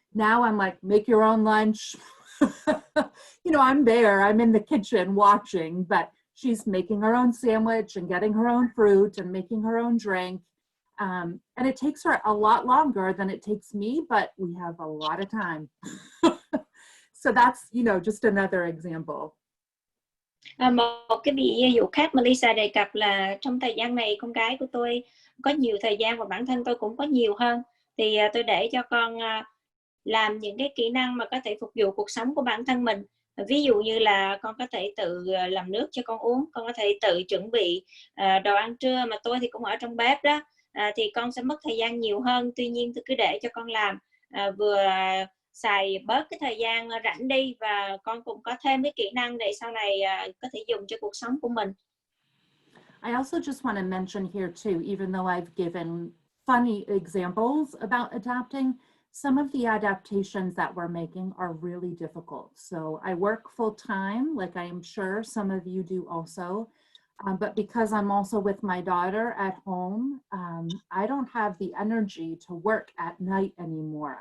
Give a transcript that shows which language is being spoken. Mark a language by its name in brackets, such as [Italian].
[English] Now I'm like, make your own lunch. You know, I'm there, I'm in the kitchen watching, but she's making her own sandwich and getting her own fruit and making her own drink. And it takes her a lot longer than it takes me, but we have a lot of time. So that's, you know, just another example. [Vietnamese] Một cái ví dụ khác mà Lisa đề cập là trong thời gian này con gái của tôi có nhiều thời gian và bản thân tôi cũng có nhiều hơn, thì tôi để cho con làm những cái kỹ năng mà có thể phục vụ cuộc sống của bản thân mình. Ví dụ như là con có thể tự làm nước cho con uống, con có thể tự chuẩn bị đồ ăn trưa, mà tôi thì cũng ở trong bếp đó, thì con sẽ mất thời gian nhiều hơn. Tuy nhiên tôi cứ để cho con làm, vừa xài bớt cái thời gian rảnh đi, và con cũng có thêm cái kỹ năng để sau này có thể dùng cho cuộc sống của mình. [English] I also just want to mention here too, even though I've given funny examples about adapting, some of the adaptations that we're making are really difficult. So I work full time, like I am sure some of you do also. But because I'm also with my daughter at home, I don't have the energy to work at night anymore.